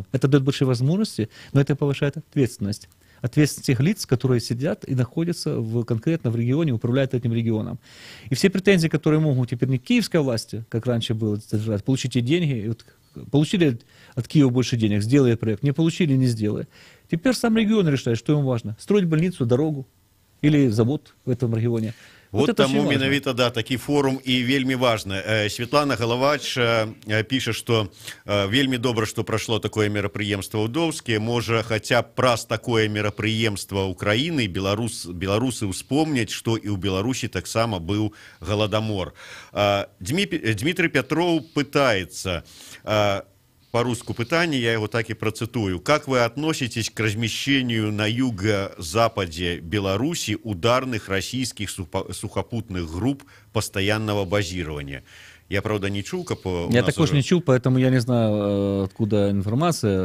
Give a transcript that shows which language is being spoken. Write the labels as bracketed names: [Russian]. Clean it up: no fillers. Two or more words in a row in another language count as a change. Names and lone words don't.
[Russian] Это дает большие возможности, но это повышает ответственность. Ответственность тех лиц, которые сидят и находятся конкретно в регионе, управляют этим регионом. И все претензии, которые могут теперь не к киевской власти, как раньше было, получите деньги, и вот, получили от Киева больше денег, сделай проект, не получили, не сделай. Теперь сам регион решает, что ему важно. Строить больницу, дорогу или завод в этом регионе. [Belarusian] Вот таму менавіта, да, такі форум і вельмі важны. Светлана Галавач піша, што вельмі добра, што прашло такое мерапрыемства ў Доўске. Можа, хаця б праз такое мерапрыемства Украіны беларусы ўспомняць, што і ў Беларусі таксама быў галадамор. Дмітрий Пятроў пытаецца... [Russian] По-русски питание, я его так и процитую. Как вы относитесь к размещению на юго-западе Беларуси ударных российских сухопутных групп постоянного базирования? Я, правда, не чул, я також не чул, поэтому я не знаю, откуда информация.